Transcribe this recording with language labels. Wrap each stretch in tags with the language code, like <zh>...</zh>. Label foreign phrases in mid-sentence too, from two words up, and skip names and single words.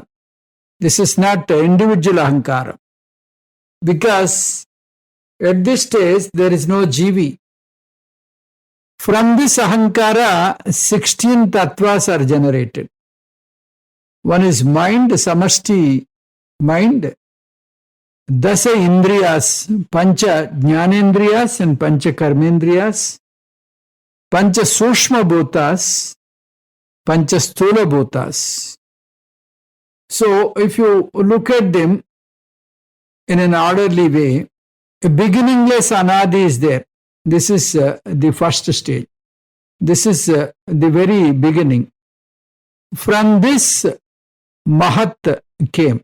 <en>This is not individual Ahankaram. Because at this stage, there is no Jivi. From this Ahankara, 16 tattvas are generated. One is mind, Samashti mind,</en> <sa>Dasa Indriyas, Pancha Jnanendriyas and Pancha Karmendriyas, Pancha Sushma Bhutas, Pancha Sthula Bhutas.</sa> <en>So, if you look at them in an orderly way, a beginningless Anadi is there. This is the first stage. This is the very beginning. From this, Mahat came.</en>